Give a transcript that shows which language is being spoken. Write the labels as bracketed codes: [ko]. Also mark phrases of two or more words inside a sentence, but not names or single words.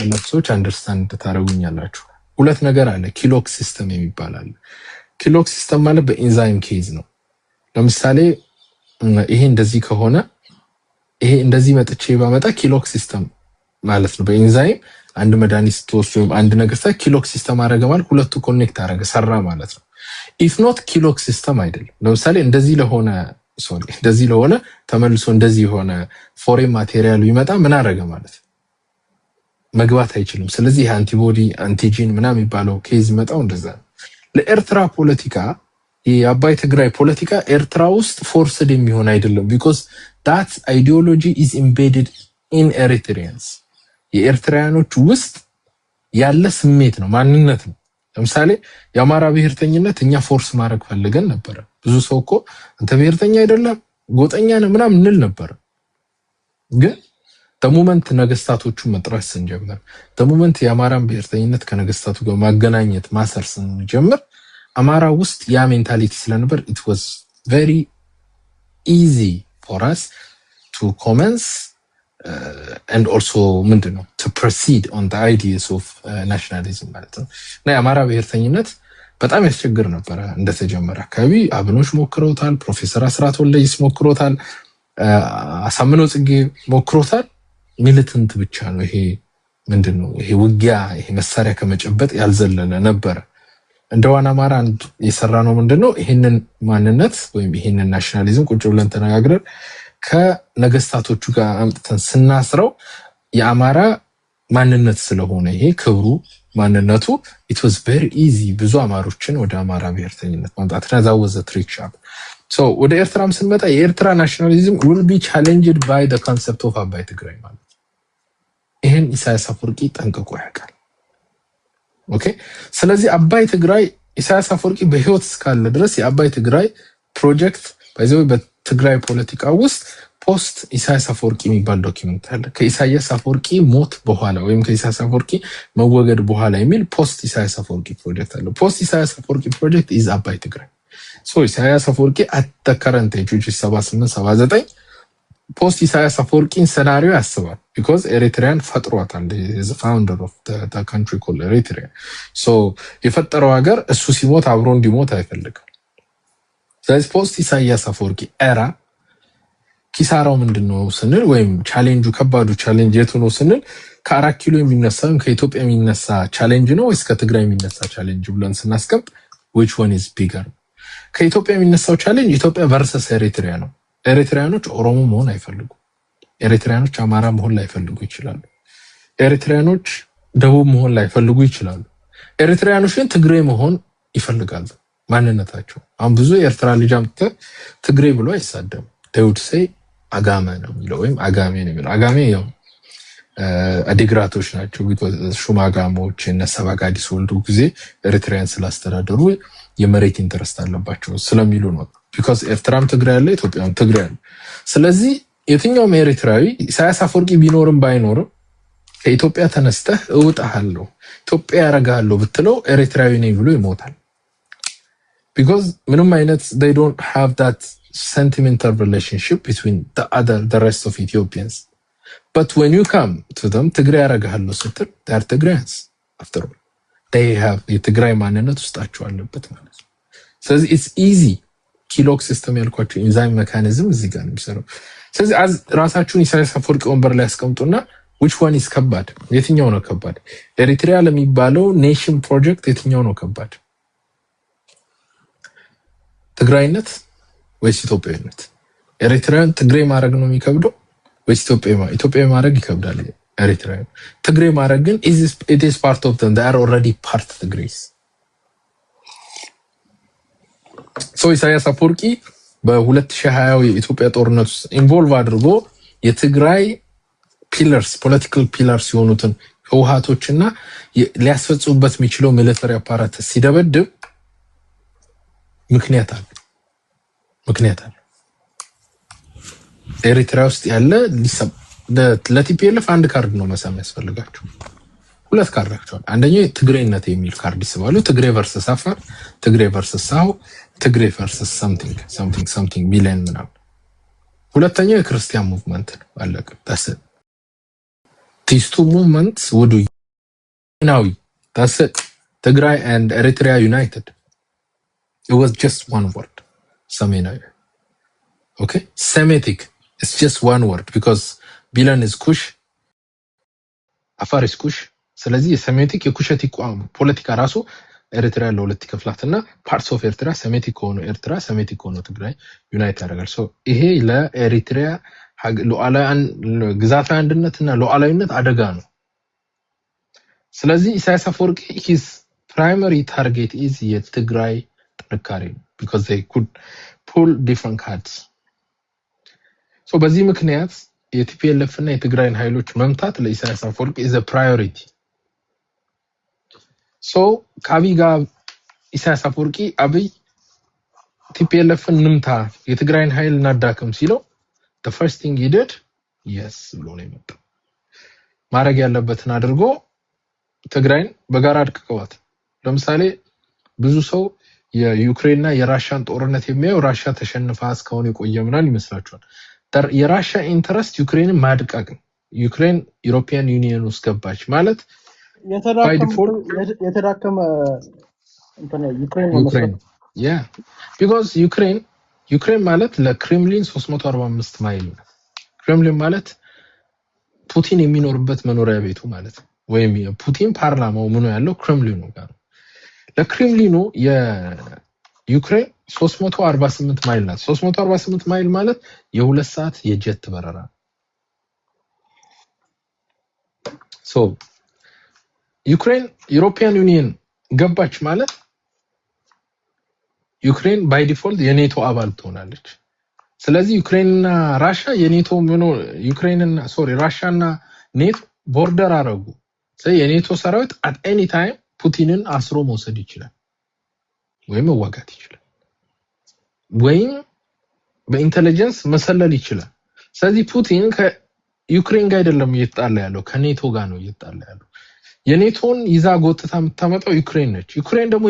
[am] ለሰዎች አንደርስታንድ ታረጉኛላችሁ ሁለት ነገር አለ [en] key-lock system [am] የሚባል አለ [en] key-lock system [am] ማለት በኢንዛይም ኬዝ ነው ለምሳሌ ይሄ እንደዚህ ከሆነ ይሄ እንደዚህ መጥቼ ባመጣ [en] key-lock system [am] ማለት ነው በኢንዛይም አንድ መድኃኒት ተወስዶ አንድ ነገር ሳ [en] key-lock system [am] አረገ ማለት ሁለቱ ኮኔክት አረገ ሰራ ማለት ነው [en] if not key-lock system [am] አይደለም ለምሳሌ እንደዚህ ለሆነ ተመልሶ እንደዚህ ሆነ [en] foreign material [am] ይመጣ ምን አረገ ማለት መግባት አይችልም ስለዚህ [en] antibody antigen [am] ምናምን የሚባለው ኬዝ መጣው እንደዛ ለኤርትራ ፖለቲካ የአባይ ትግራይ ፖለቲካ ኤርትራ ውስጥ ፎርስድ የሚሆን አይደለም [en] because that ideology is embedded in Eritreans [am] የኤርትራያኖች ውስጥ ያለ ስሜት ነው ማንነት ነው ለምሳሌ የአማራ ብሔርተኝነት እኛ ፎርስ ማድረግ ፈልገን ነበር ብዙ ሰው እኮ አንተ ብሔርተኛ አይደለም ጎጠኛ ነህ ምናምን እንል ነበር ግን ተሞመንት ነገስታቶቹ መጥራት ስንጀምር ተሞመንት የአማራን ብሔርተኝነት ከነገስታቱ ጋር ማገናኘት ማሰር ስንጀምር አማራ ውስጥ ያ ሜንታሊቲ ስለነበር [en] it was very easy for us to commence and also [am] ምንድነው [en] to proceed on the ideas of nationalism [am] ማለት ነው እና የአማራ ብሔርተኝነት በጣም ያስቸግር ነበር እንደተጀመረ አካባቢ አብኖች ሞክረውታል ፕሮፌሰር አስራት ወልደየስ ሞክሮታል አሳምነው ጽጌ ሞክሮታል ሚሊተንት ብቻ ነው ይሄ ምንድነው ይሄ ውጊያ ይሄ መሳሪያ ከመጨበጥ ያልዘለለ ነበር እንደዋና አማራ አንድ የሰራ ነው ምንድነው ይሄንን ማንነት ወይም ይሄንን ናሽናሊዝም ቁጭ ብለን ተነጋግረን ከነገስታቶቹ ጋር አምጥተን ስናስረው የአማራ ማንነት ስለሆነ ይሄ ክብሩ ማንነቱ [en] it was very easy [am] ብዙ አማሮችን ወደ አማራ ብሔርተኝነት ማምጣት ተዛወዘ ትሪክ ሻፕ so ወደ ኤርትራም ስንመጣ የኤርትራ ናሽናሊዝም [en] will be challenged by the concept of [am] አባይ ትግራይ ማለት ይሄን ኢሳያስ አፈወርቂ ጠንቅቆ ያውቃል ኦኬ ስለዚህ አባይ ትግራይ ኢሳያስ አፈወርቂ በህይወት እስካለ ድረስ የአባይ ትግራይ ፕሮጀክት ባይዘው በትግራይ ፖለቲካ ውስጥ ፖስት ኢሳያስ አፈወርቂ የሚባል ዶክመንት አለ ከኢሳያስ አፈወርቂ ሞት በኋላ ወይም ከኢሳያስ አፈወርቂ መወገድ በኋላ የሚል ፖስት ኢሳያስ አፈወርቂ ፕሮጀክት አለ ፖስት ኢሳያስ አፈወርቂ ፕሮጀክት is አባይ ትግራይ so ኢሳያስ አፈወርቂ [en] at the current age which is [am] 78 79 ፖስት ኢሳያስ አፈወርቂን ሰናሪዮ ያስባል because ኤሪትሪያን ፈጥሯታል [en] is the founder of the country called Eritrea [am] so የፈጠረው ሀገር እሱ ሲሞት አብሮ እንዲሞት አይፈልግም ስለዚህ ፖስት ኢሳያስ አፈወርቂ ኤራ ኪሳራው ምንድነው ስንል ወይም ቻሌንጁ ከባዱ ቻሌንጅ የቱ ነው ስንል ከ4 ኪሎ የሚነሳው ከኢትዮጵያ የሚነሳ ቻሌንጅ ነው ወይስ ከትግራይ የሚነሳ ቻሌንጅ ብለን ስናስቀምጥ [en] which one is bigger [am] ከኢትዮጵያ የሚነሳው ቻሌንጅ ኢትዮጵያ versus ኤሪትሪያ ነው ኤሪትሪያኖች ኦሮሞ መሆን አይፈልጉ ኤሪትሪያኖች አማራ መሆን ላይፈልጉ ይችላሉ ኤሪትሪያኖች ደቡብ መሆን ላይፈልጉ ይችላሉ ኤሪትሪያኖች ግን ትግሬ መሆን ይፈልጋሉ ማንነታቸው አሁን ብዙ ኤርትራ ልጅ አምጥተ ትግሬ ብሎ አይሳደም [en] they would say [am] አጋሜ ነው የሚለው ወይም አጋሜ ነው የሚለው አጋሜ ያው አዲግራቶች ናቸው ሹማጋሞች እና ሰባጋዲስ ወልዱ ጊዜ ኤሪትሪያን ስላስተዳደሩ የመሬት ኢንተረስት አለባቸው ስለሚሉ ነው because ኤርትራም ትግራይ አለ ኢትዮጵያም ትግራይ አለ ስለዚህ የትኛውም ኤሪትራዊ ኢሳያስ አፈወርቂ ቢኖርም ባይኖርም ከኢትዮጵያ ተነስተህ እውጣሃለሁ ኢትዮጵያ ያረጋለሁ ብትለው ኤሪትራዊ ነኝ ብሎ ይሞታል because ምንም አይነት [en] they don't have that sentimental relationship between the rest of Ethiopians but when you come to them [am] ትግራይ ያረጋለሁ ስትል [en] they are Tigrayans after all they have [am] የትግራይ ማንነት ውስጣቸው አለበት ማለት ነው ስለዚህ [en] it's easy key-lock system [am] ያልኳቸው [en] enzyme mechanism [am] እዚህ ጋር ነው የሚሰራው ስለዚህ ራሳችሁን ኢሳያስ አፈወርቂ ወንበር ላይ ያስቀምጡና [en] which one is [am] ከባድ የትኛው ነው ከባድ ኤሪትሪያ ለሚባለው ኔሽን ፕሮጀክት የትኛው ነው ከባድ ትግራይነት ወይስ ኢትዮጵያዊነት ኤሪትሪያን ትግሬ ማድረግ ነው የሚከብደው ወይስ ኢትዮጵያ ማድረግ ይከብዳል ኤሪትሪያን ትግሬ ማድረግ ግን [en] it is part of them they are already part of the Greece [am] so ኢሳያስ አፈወርቂ በ2020 የኢትዮጵያ ጦርነት ውስጥ ኢንቮልቭ አድርጎ የትግራይ [en] pillars political pillars [am] የሆኑትን ህወሓቶችና ሊያስፈጽሙበት የሚችለው [en] military apparatus [am] ሲደበድብ ምክንያት አለ ኤሪትሪያ ውስጥ ያለ ለቲፒኤልኤፍ አንድ ካርድ ነው መሳም ያስፈልጋቸው ሁለት ካርድ አክቹዋሊ አንደኛው ትግሬነት የሚል ካርድ ይስባሉ ትግሬ ቨርሰስ አፋር ትግሬ ቨርሰስ ሳው ትግሬ ቨርሰስ something ሚሊየን ምናምን ሁለተኛው የክርስቲያን ሙቭመንት ነው አለቀ [en] these two movements would Now, that's it. Tigray and Eritrea united. It was just one word. Saminawi. Okay? Semitic. It's just one word because Bilan is Kush, Afar is Kush. [am] ስለዚህ የሰሜቲክ የኩሸት ፖለቲካ ራሱ ኤርትራ ለሁለት ይከፍላትና [en] parts of [am] ኤርትራ ሰሜቲክ ሆኖ ኤርትራ ሰሜቲክ ሆኖ ትግራይ ዩናይት ያደርጋል። ሶ ይሄ ለኤሪትሪያ ግዛታዊ አንድነትና ሉዓላዊነት አደጋ ነው። ስለዚህ ኢሳያስ አፈወርቂ [en] his primary target is [am] የትግራይ ጥንካሬ [en] because they could pull different cards. [am] So በዚህ ምክንያት የቲፒኤልኤፍ እና የትግራይን ኃይሎች መምታት ለኢሳያስ አፈወርቂ [en] is a priority. [am] So ከአብይ ጋር ኢሳያስ አፈወርቂ አብይ ቲፒኤልኤፍን ንምታ የትግራይን ኃይል እናዳክም ሲለው [en] the first thing he did yes [am] ብሎ ነው የመጣው። ማድረግ ያለበትን አድርጎ ትግራይን በጋራ አድቅቀዋት። ለምሳሌ ብዙ ሰው የዩክሬንና የራሻን ጦርነት የሚያየው ራሻ ተሸንፋ እስካሁን የቆየ ምናምን ይመስላችኋል። የራሻ ኢንተረስት ዩክሬንን ማድቀቅ ነው። ዩክሬን [en] European Union [am] ውስጥ ገባች ማለት የተዳከመ እንትን ዩክሬን [en] yeah because [am] ዩክሬን ማለት ለክሬምሊን 345 ማይል ነው። ክሬምሊን ማለት ፑቲን የሚኖርበት መኖሪያ ቤቱ ማለት ነው። ወይም የፑቲን ፓርላማው ምን ያለው ክሬምሊኑ ጋር ነው። ለክሬምሊኑ የዩክሬን 348 ማይል ናት። 348 ማይል ማለት የ2 ሰዓት የጀት በረራ። ሶ ዩክሬን [en] European Union [am] ገባች ማለት ዩክሬን [en] by default [am] የኔቶ አባል ትሆናለች። ስለዚህ ዩክሬንና ራሻ የኔቶ ራሻና ኔቶ ቦርደር አረጉ። ስለዚህ የኔቶ ሰራዊት [en] at any time [am] ፑቲንን አስሮ መውሰድ ይችላል ወይም መዋጋት ይችላል ወይም በኢንተለጀንስ መሰለል ይችላል። ስለዚህ ፑቲን ከዩክሬን ጋር አይደለም እየተጣላ ያለው ከኔቶ ጋር ነው እየተጣላ ያለው። የኔቶን ይዛ ጎጥታ የምታመጣው ዩክሬን ነች። ዩክሬን ደግሞ